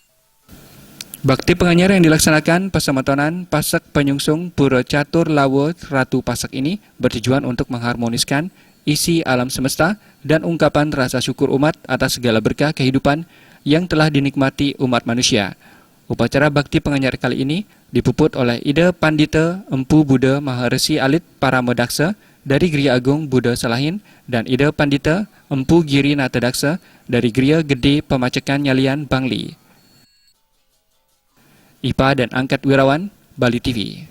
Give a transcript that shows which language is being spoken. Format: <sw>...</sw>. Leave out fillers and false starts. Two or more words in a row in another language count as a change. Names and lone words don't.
<id>Bakti Penganyar yang dilaksanakan Pasamatonan Pasek Penyungsung Pura Catur Lawa Ratu Pasek ini bertujuan untuk mengharmoniskan isi alam semesta dan ungkapan rasa syukur umat atas segala berkah kehidupan yang telah dinikmati umat manusia. Upacara Bakti Penganyar kali ini dipuput oleh Ida Pandita Empu Buddha Maharesi Alit Paramedaksa dari Griya Agung Buddha Salahin dan Ida Pandita Empu Giri Natadaksa dari Griya Gede Pemacekan Nyalian Bangli. IPA dan Angkat Wirawan, Bali TV.</id>